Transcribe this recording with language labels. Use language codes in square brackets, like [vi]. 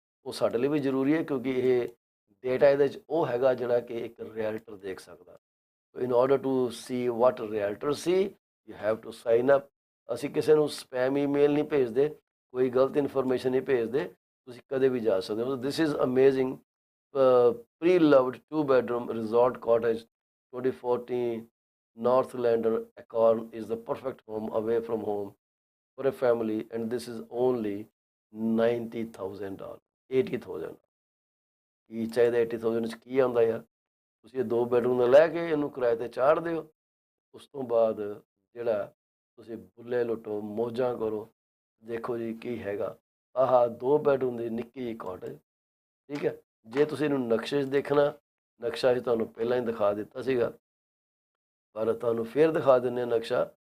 [pa] ਉਹ ਸਾਡੇ ਲਈ ਵੀ ਜ਼ਰੂਰੀ ਹੈ ਕਿਉਂਕਿ ਇਹ ਡੇਟਾ ਇਹਦੇ 'ਚ ਉਹ ਹੈਗਾ ਜਿਹੜਾ ਕਿ ਇੱਕ ਰੀਅਲਟਰ ਦੇਖ ਸਕਦਾ। [en] So in order to see what realtor see you have to sign up. [pa] ਅਸੀਂ ਕਿਸੇ ਨੂੰ ਸਪੈਮ ਈਮੇਲ ਨਹੀਂ ਭੇਜਦੇ, ਕੋਈ ਗਲਤ ਇਨਫੋਰਮੇਸ਼ਨ ਨਹੀਂ ਭੇਜਦੇ, ਤੁਸੀਂ ਕਦੇ ਵੀ ਜਾ ਸਕਦੇ ਹੋ। [en] This is amazing pre loved 2 bedroom resort cottage 2014 Northlander Acorn is the perfect home away from home for a family and this is only $90,000 $80,000। [pa] ਕੀ ਚਾਹੀਦਾ 80,000 'ਚ ਕੀ ਆਉਂਦਾ ਯਾਰ। ਤੁਸੀਂ ਇਹ 2 ਬੈਡਰੂਮ ਦਾ ਲੈ ਕੇ ਇਹਨੂੰ ਕਿਰਾਏ ਤੇ ਚਾੜ ਦਿਓ, ਉਸ ਤੋਂ ਬਾਅਦ ਜਿਹੜਾ ਤੁਸੀਂ ਬੁੱਲੇ ਲੁੱਟੋ ਮੌਜਾਂ ਕਰੋ। ਦੇਖੋ ਜੀ ਕੀ ਹੈਗਾ, ਆਹ 2 ਬੈਡਰੂਮ ਦੀ ਨਿੱਕੀ ਜਿਹੀ ਕਾਟੇਜ। ਠੀਕ ਹੈ, ਜੇ ਤੁਸੀਂ ਇਹਨੂੰ ਨਕਸ਼ੇ 'ਚ ਦੇਖਣਾ, ਨਕਸ਼ਾ ਅਸੀਂ ਤੁਹਾਨੂੰ ਪਹਿਲਾਂ ਹੀ ਦਿਖਾ ਦਿੱਤਾ ਸੀਗਾ, ਪਰ ਤੁਹਾਨੂੰ ਫੇਰ ਦਿਖਾ ਦਿੰਦੇ ਹਾਂ ਨਕਸ਼ਾ।